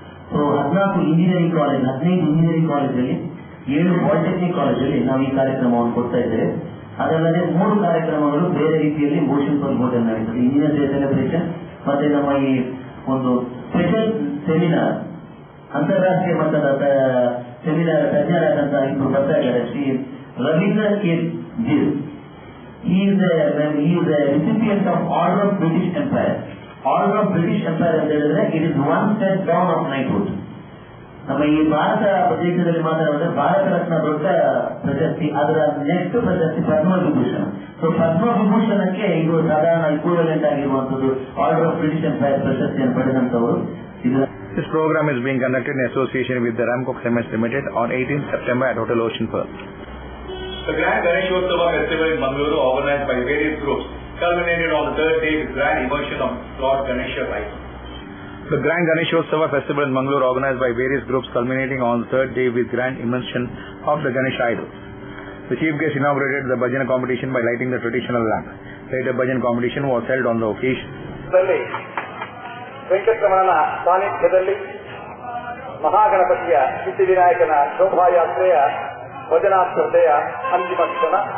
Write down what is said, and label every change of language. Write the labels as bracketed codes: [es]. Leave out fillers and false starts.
[kn] So 14 engineering college, 15 engineering ಕಾಲೇಜಲ್ಲಿ 7 polytechnic ಕಾಲೇಜಲ್ಲಿ ನಾವು ಈ ಕಾರ್ಯಕ್ರಮವನ್ನು ಕೊಡ್ತಾ ಇದ್ದೇವೆ. ಅದಲ್ಲದೆ 3 ಕಾರ್ಯಕ್ರಮಗಳು ಬೇರೆ ರೀತಿಯಲ್ಲಿ ಓಷನ್ ಪರ್ಲ್ ಹೋಟೆಲ್ ನಡೀತದೆ. ಇಂಜಿನಿಯರ್ ಡೇ ಸೆಲೆಬ್ರೇಷನ್ ಮತ್ತೆ ನಮ್ಮ ಈ ಒಂದು ಸ್ಪೆಷಲ್ ಸೆಮಿನಾರ್, ಅಂತಾರಾಷ್ಟ್ರೀಯ ಮಟ್ಟದ ಸೆಮಿನಾರ್ ತಜ್ಞರಾದಂತಹ ಇಬ್ಬರು ಬರ್ತಾ ಇದ್ದಾರೆ. Shri Ravindra K. [en] Jill, he is a recipient of Order of British Empire. Order of British Empire [kn] ಅಂತ ಹೇಳಿದ್ರೆ [en] It is one step down of knighthood. [kn] ನಮ್ಮ ಈ ಭಾರತ ಪ್ರದೇಶದಲ್ಲಿ ಮಾತಾಡಿದ್ರೆ ಭಾರತ ರತ್ನ ದೊಡ್ಡ ಪ್ರಶಸ್ತಿ, ಅದರ ನೆಕ್ಸ್ಟ್ ಪ್ರಶಸ್ತಿ ಪದ್ಮವಿಭೂಷಣ. ಸೊ ಪದ್ಮವಿಭೂಷಣಕ್ಕೆ ಇದು ಸಾಧಾರಣ ಇಕ್ವಿವೆಲೆಂಟ್ ಆಗಿರುವಂತದ್ದು ಆರ್ಡರ್ ಆಫ್ ಬ್ರಿಟಿಷ್ ಎಂಪೈರ್ ಪ್ರಶಸ್ತಿಯನ್ನು ಪಡೆದಂತವರು. [en] This program is being conducted in association with the Ramco Cements Limited on 18th September at Hotel Ocean Pearl. The Grand Ganeshotsava Festival in Mangalore, organized by various groups, culminated on the third day with grand immersion of Lord Ganesha Rite. The Grand Ganeshotsava Festival in Mangalore, organized by various groups, culminating on the third day with grand immersion of the Ganesha idol. The chief guest inaugurated the Bhajana competition by lighting the traditional lamp. Later, Bhajan competition was held on the occasion. [kn] ವೆಂಕಟರಮಣನ ಸಾನ್ನಿಧ್ಯದಲ್ಲಿ ಮಹಾಗಣಪತಿಯ ಸಿದ್ಧಿವಿನಾಯಕನ ಶೋಭಾಯಾತ್ರೆಯ ಭಜನಾ ಸ್ಪರ್ಧೆಯ ಅಂತಿಮ ಕ್ಷಣ.